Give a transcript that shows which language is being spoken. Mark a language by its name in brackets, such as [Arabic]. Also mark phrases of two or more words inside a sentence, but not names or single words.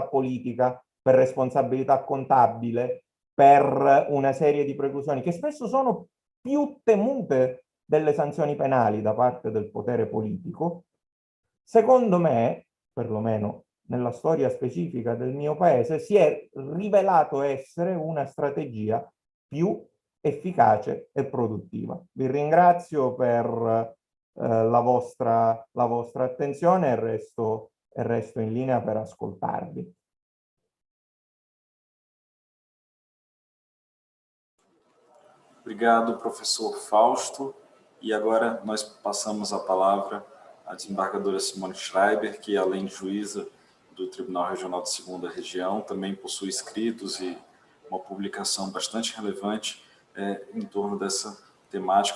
[Italian] politica, per responsabilità contabile, per una serie di preclusioni che spesso sono più temute delle sanzioni penali da parte del potere politico, secondo me, perlomeno nella storia specifica del mio paese, si è rivelato essere una strategia più efficace e produttiva. Vi ringrazio per la vostra attenzione e resto in linea per ascoltarvi. [Portuguese] Obrigado, professor Fausto. E agora nós passamos a palavra à desembargadora Simone Schreiber, que além de juíza do Tribunal Regional de Segunda Região, também possui escritos e uma publicação bastante relevante em torno dessa temática.